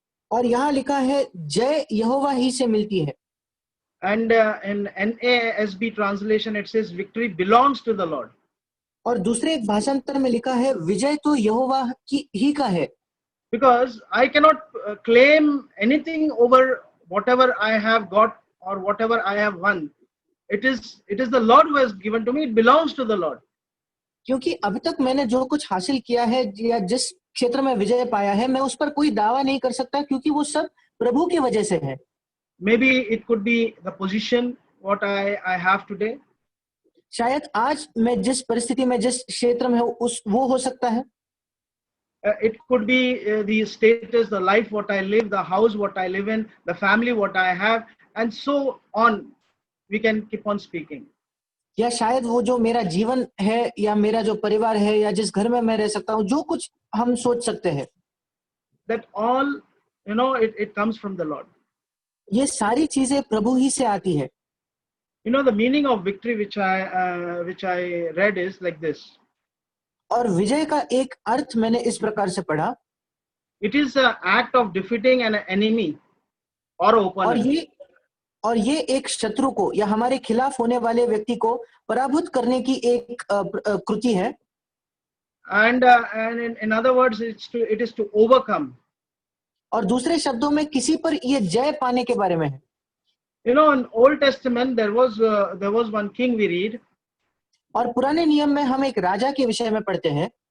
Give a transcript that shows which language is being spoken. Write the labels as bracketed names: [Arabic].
[Hindi] और यहाँ लिखा है जय यहोवा ही से मिलती है। [English] And in NASB translation it says victory belongs to the Lord. [Hindi] और दूसरे एक भाषांतर में लिखा है विजय तो यहोवा की ही का है। [English] Because I cannot claim anything over whatever I have got or whatever I have won. It is the Lord who has given to me. It belongs to the Lord. [Hindi] क्योंकि अब तक मैंने जो कुछ हासिल किया है या जिस क्षेत्र में विजय पाया है मैं उस पर कोई दावा नहीं कर सकता क्योंकि वो सब प्रभु की वजह से है। [English] Maybe it could be the position what I have today. [Hindi] शायद आज मैं जिस परिस्थिति में जिस क्षेत्र में हूँ वो हो सकता है। [English] It could be the status, the life what I live, the house what I live in, the family what I have, and so on. We can keep on speaking. [Hindi] या शायद वो जो मेरा जीवन है या मेरा जो परिवार है या जिस घर में मैं रह सकता हूँ, जो कुछ हम सोच सकते हैं। [English] That all, it comes from the Lord. [Hindi] ये सारी चीजें प्रभु ही से आती है। [English] You know, the meaning of victory which I read is like this. [Hindi] और विजय का एक अर्थ मैंने इस प्रकार से पढ़ा, [English] It is an act of defeating an enemy or [Hindi] और [English] opponent. [Hindi] ये एक शत्रु को या हमारे खिलाफ होने वाले व्यक्ति को पराभूत करने की एक कृति है। [English] And in other words, it is to overcome. [Hindi] और दूसरे शब्दों में किसी पर ये जय पाने के बारे में है। [English] You know, in Old Testament there was one king we read, [Hindi] और पुराने नियम में हम एक राजा के विषय में पढ़ते हैं,